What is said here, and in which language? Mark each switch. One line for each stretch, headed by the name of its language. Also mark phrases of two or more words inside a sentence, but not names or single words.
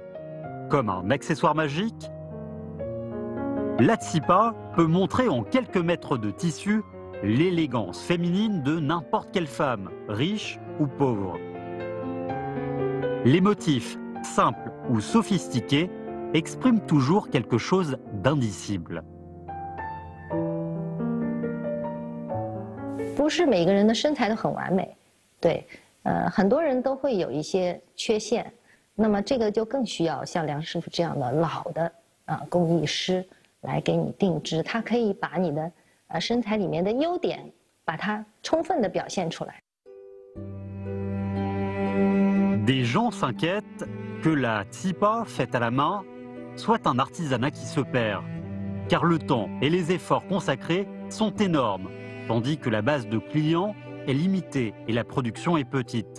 French: Comme un accessoire magique, la tsipa peut montrer en quelques mètres de tissu l'élégance féminine de n'importe quelle femme, riche ou pauvre. Les motifs, simples ou sophistiqués, expriment toujours quelque chose d'indicible.
Chinese: 不是每个人的身材都很完美，对，很多人都会有一些缺陷，那么这个就更需要像梁师傅这样的老的工艺师来给你定制，他可以把你的身材里面的优点把它充分的表现出来。
French: Des gens s'inquiètent que la tsipa faite à la main soit un artisanat qui se perd, car le temps et les efforts consacrés sont énormes, tandis que la base de clients est limitée et la production est petite.